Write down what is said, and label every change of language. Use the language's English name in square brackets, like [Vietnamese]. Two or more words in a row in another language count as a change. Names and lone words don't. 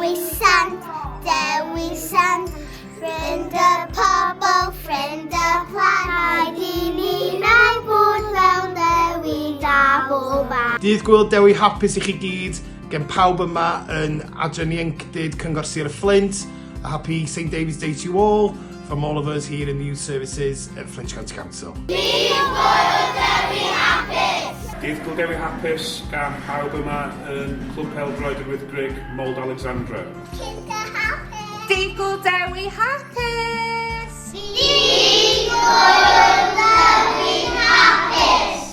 [Welsh] Dewi Sant, ffrind y pobl, ffrind y plant, rhaid I ni wneud bod fel Dewi da bob am. Dydd Gŵyl Dewi Hapus I chi gyd, gen pawb yma yn adran ieuenctid Cyngor Sir y Fflint. [English] A happy St David's Day to you all from all of us here in the Youth Services at Flintshire County Council. [Welsh] Dydd Gŵyl Dewi Hapus. Dydd Gŵyl Dewi Hapus gan pawb yma yn Clwb Pêl-droed yr Wyddgrug, Mold Alexandra. Dydd Gŵyl Dewi Hapus. Dydd Gŵyl Dewi Hapus.